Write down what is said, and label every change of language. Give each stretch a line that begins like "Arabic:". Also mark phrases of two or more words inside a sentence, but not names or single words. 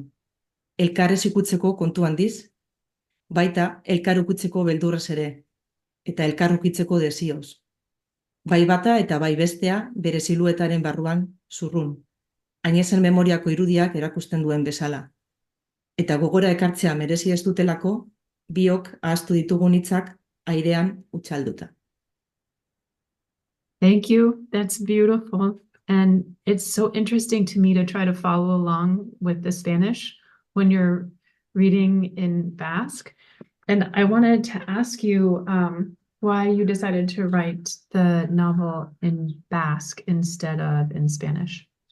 Basque: Elkarrez ikutzeko kontu handiz, baita elkarukitzeko beldurrez ere, eta elkarrukitzeko desioz. Bai bata eta bai bestea bere siluetaren barruan zurrun, ainezen memoriako irudiak erakusten duen bezala. Eta gogora ekartzea merezi ez dutelako, biok ahaztu ditugun hitzak airean utxalduta.
English: Thank you. That's beautiful. And it's so interesting to me to try to follow along with the Spanish when you're reading in Basque. And I wanted to ask you why you decided to write the novel in Basque instead of in Spanish.